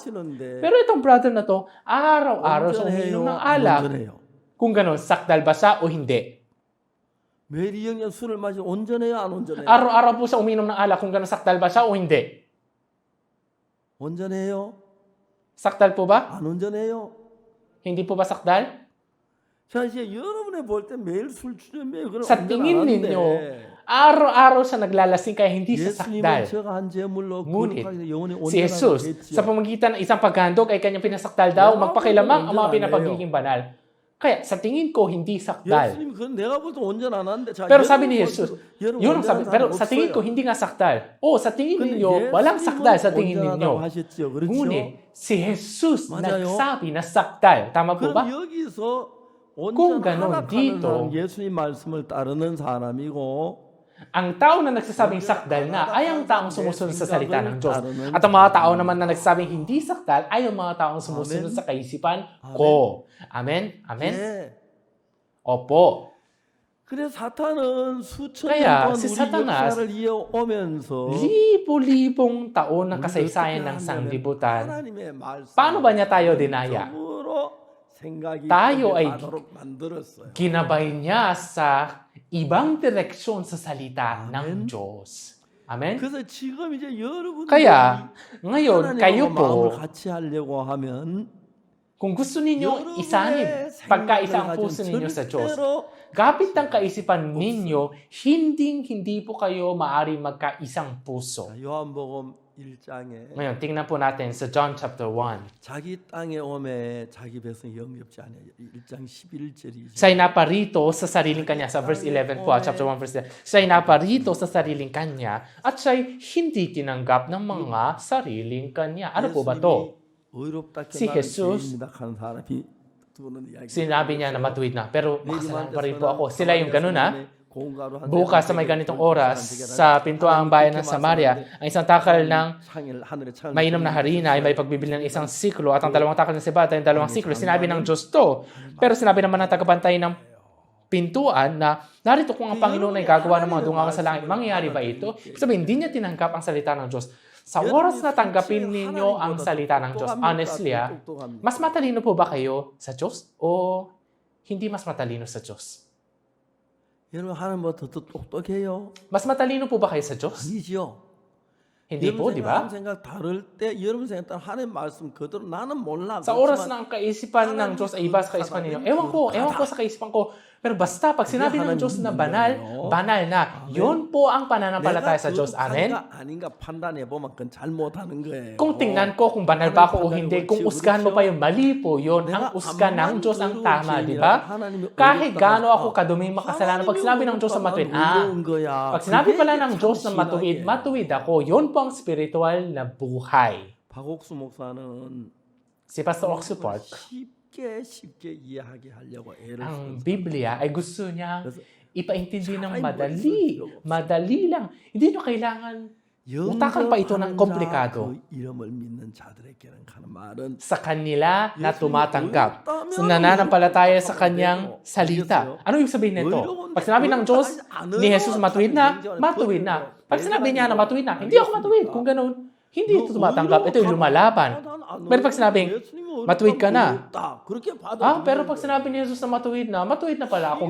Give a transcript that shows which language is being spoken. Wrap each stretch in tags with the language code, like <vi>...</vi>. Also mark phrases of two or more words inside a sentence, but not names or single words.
<tl>Pero itong brother na to, araw-araw sa umiinom ng alak. Kung ganon, sakdal ba siya o hindi? Araw-araw po sa umiinom ng alak, kung ganon, sakdal ba siya o hindi?</tl> <ko>온전해요?</ko> <tl>Sakdal po ba?</tl> <ko>안 온전해요.</ko> <tl>Hindi po ba sakdal?</tl> <ko>자, 이제 여러분의 볼 때 매일 술 취하면 그건</ko> <tl>Sa</tl> <ko>온전 안</ko> <tl>tingin</tl> <ko>하는데</ko> <tl>ninyo, araw-araw siya naglalasing kaya hindi siya</tl> <ko>예수님은</ko> <tl>sakdal.</tl> <ko>제가 한 제물로</ko> <tl>Ngunit,</tl> <ko>거룩하게 영원히</ko> <tl>Si Jesus,</tl> <ko>온전하게</ko> <tl>sa</tl> <ko>했지요.</ko> <tl>pamagitan ng isang paghandog ay kanyang pinasakdal daw, Yeah, magpakilamang ang mga</tl> <ko>온전하네요.</ko> <tl>pinapagiging banal. Kaya sa tingin ko, hindi sakdal.</tl> <ko>예수님 그건 내가 볼 때 온전 안 하는데 자,</ko> <tl>Pero sabi</tl> <ko>여러분</ko> <tl>ni</tl> <ko>볼</ko> <tl>Jesus,</tl> <ko>때도 여러분</ko> <tl>yun ang sabi,</tl> <ko>온전한</ko> <tl>pero</tl> <ko>사람</ko> <tl>sa tingin ko,</tl> <ko>없어요.</ko> <tl>hindi nga sakdal. sa tingin</tl> <ko>근데</ko> <tl>ninyo, walang sakdal sa tingin</tl> <ko>예수님은</ko> <tl>ninyo.</tl> <ko>온전하다고 하셨지요. 그렇죠?</ko> <tl>Ngunit, si Jesus</tl> <ko>맞아요.</ko> <tl>nagsabi na sakdal. Tama po ba?</tl> <ko>그럼 여기서</ko> <tl>Kung ganon,</tl> <ko>온전하다 하는</ko> <tl>dito,</tl> <ko>사람 예수님 말씀을 따르는 사람이고</ko> <tl>Ang tao na nagsasabing sakdal na ay ang taong sumusunod sa salita ng Diyos. At ang mga tao naman na nagsasabing hindi sakdal ay ang mga taong sumusunod sa kaisipan ko. Amen? Amen?</tl> <ko>예.</ko> <tl>Opo.</tl> <ko>그래서 사탄은 수천</ko> <tl>Kaya,</tl> <ko>년 동안</ko> <tl>si</tl> <ko>우리</ko> <tl>Satanas,</tl> <ko>역사를 이어오면서</ko> <tl>Libo-libong taon ng</tl> <ko>우리를</ko> <tl>kasaysayan</tl> <ko>어떻게</ko> <tl>ng</tl> <ko>하냐면</ko> <tl>sanglibutan.</tl> <ko>하나님의 말씀</ko> <tl>Paano ba niya tayo dinaya?</tl> <ko>생각이</ko> <tl>Tayo ay</tl> <ko>가도록 만들었어요.</ko> <tl>Ginabay niya sa ibang direksyon sa salita Amen. ng Diyos. Amen?</tl> <ko>그래서 지금 이제 여러분들이</ko> <tl>Kaya, ngayon, kayo</tl> <ko>하나님하고 마음을</ko> <tl>po,</tl> <ko>같이 하려고 하면</ko> <tl>kung gusto ninyong isanib</tl> <ko>여러분의</ko> <tl>pagkaisa ang</tl> <ko>생각을</ko> <tl>puso</tl> <ko>가진</ko> <tl>ninyo sa Diyos,</tl> <ko>절대로</ko> <tl>kapit ang kaisipan ninyo, hindi po kayo maari magkaisang puso.</tl> <ko>자, 요한복음 1장에</ko> <tl>Ngayon, tingnan po natin sa</tl> <en>John chapter 1.</en> <ko>자기 땅에 오매 자기 백성 영접지 않아요. 1장 11절이죠.</ko> <tl>Siya'y naparito sa sariling kanya. Sa verse 11 po,</tl> <en>chapter 1 verse 11.</en> <tl>Siya'y naparito sa sariling kanya at siya'y hindi tinanggap ng mga sariling kanya. Ano po ba to?</tl> <ko>의롭다</ko> <tl>Si Jesus,</tl> <ko>하는 사람이 두는 이야기.</ko> <tl>Sinabi niya na matuwid na. Pero makasalanan pa rin po ako. Sila yung ganun ha. Bukas sa may ganitong oras, sa pintuang bayan ng Samaria, ang isang takal ng mainom na harina ay may pagbibili ng isang siklo at ang dalawang takal ng sibata ay dalawang siklo. Sinabi ng Diyos to. Pero sinabi naman ng tagapantay ng pintuan na narito kung ang Panginoon ay gagawa ng mga dungawan sa langit. Mangyayari ba ito? Ibig sabihin, hindi niya tinanggap ang salita ng Diyos. Sa oras na tanggapin ninyo ang salita ng Diyos, honestly mas matalino po ba kayo sa Diyos o hindi mas matalino sa Diyos?</tl> <ko>여러분 하나님보다 더 똑똑해요?</ko> <tl>Mas matalino po ba kayo sa Diyos?</tl> <ko>아니죠.</ko> <tl>Hindi po, di ba?</tl> <ko>여러분 생각 다를 때 여러분 생각 따라 하나님 말씀 그대로 나는 몰라.</ko> <tl>Sa oras na ang kaisipan ng Diyos ay iba sa kaisipan ninyo. Ewan ko sa kaisipan ko. Pero basta, pag sinabi ng Diyos na banal, banal na. Yun po ang pananampalataya sa Diyos. Amen?</tl> <ko>아닌가 판단해 보면 그건 잘못하는 거예요.</ko> <tl>Kung tingnan ko kung banal ba ako o hindi, kung usgahan mo pa yung mali po yun, ang usgahan ng Diyos ang tama, di ba? Kahit gaano ako kaduming makasalanan, pag sinabi ng Diyos na matuwid, pag sinabi pala ng Diyos na matuwid ako, yun po ang spiritual na buhay.</tl> <ko>박옥수 목사는</ko> <tl>Si Pastor Oxford,</tl> <ko>쉽게 이해하게 하려고 애를</ko> <tl>ang Biblia ay gusto niya</tl> <ko>그래서</ko> <tl>ipaintindi ng Ay, madali. Madali lang. Hindi nyo kailangan utakan pa ito ng komplikado. 그 이름을 믿는 자들에게는 하는 말은 Sa kanila na tumatanggap. Sa nananampalataya sa kanyang salita. Ano yung sabihin nito? Pag sinabi ng Diyos ni Jesus matuwid na, matuwid na. Pag sinabi niya na matuwid na, hindi ako matuwid. Kung ganun, hindi ito tumatanggap. Ito yung lumalaban. Pero pag sinabing, matuwid ka na. Pero pag sinabi ni Jesus na matuwid na pala ako.</tl>